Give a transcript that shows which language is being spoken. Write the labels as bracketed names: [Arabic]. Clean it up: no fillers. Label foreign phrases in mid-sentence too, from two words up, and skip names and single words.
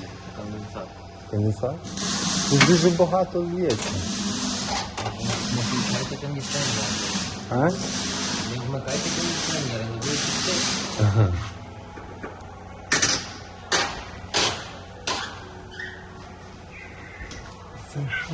[Ukrainian] Конденсат. Конденсат? Тут дуже багато лється. Вмикайте кондиционер. А? Не вмикайте кондиционер, [Russian] не будет течь. [Ukrainian] Ага. Це що?